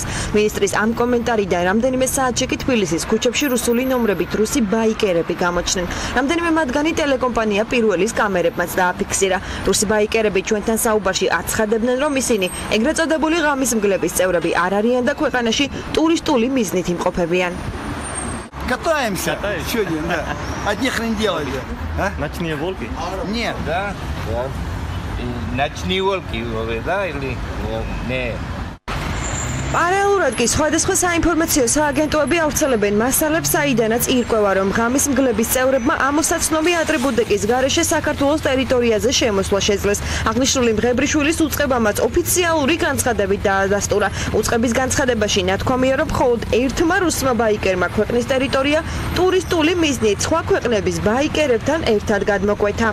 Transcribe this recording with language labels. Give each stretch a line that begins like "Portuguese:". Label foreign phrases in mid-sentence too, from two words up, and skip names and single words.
Georgian: მინისტრის ამ კომენტარიდან რამდენიმე საათში კი თბილისის ქუჩებში რუსული ნომრებით რუსი ბაიკერები გამოჩნდნენ. რამდენიმე მათგანი ტელეკომპანია პირველის კამერებმაც დააფიქსირა. რუსი ბაიკერები ჩვენთან საუბარში აცხადებდნენ, რომ ისინი ეგრეთ წოდებული ღამის მგლების წევრები არ არიან და ქვეყანაში ტურისტული მიზნით იმყოფებიან.
Russian: Катаемся. Сегодня, да. Одни хрен делали. Ночные волки? Нет. Да? Да. Ночные волки, да, или нет?
Georgian: Paralelურად კი სხვადასხვა საინფორმაციო სააგენტოები ავრცელებენ მასალებს, საიდანაც ირკვევა, რომ ღამის მგლების წევრებმა ამოსაცნობი ატრიბუტიკის გარეშე საქართველოს ტერიტორიაზე შემოსვლა შეძლეს. აღნიშნული მღებრიშვილის უწყებამაც ოფიციალური განცხადებით დაადასტურა. უწყების განცხადებაში ნათქვამია, რომ მხოლოდ ერთმა რუსმა ბაიკერმა ქვეყნის ტერიტორია ტურისტული მიზნით სხვა ქვეყნების ბაიკერებთან ერთად გადმოკვეთა.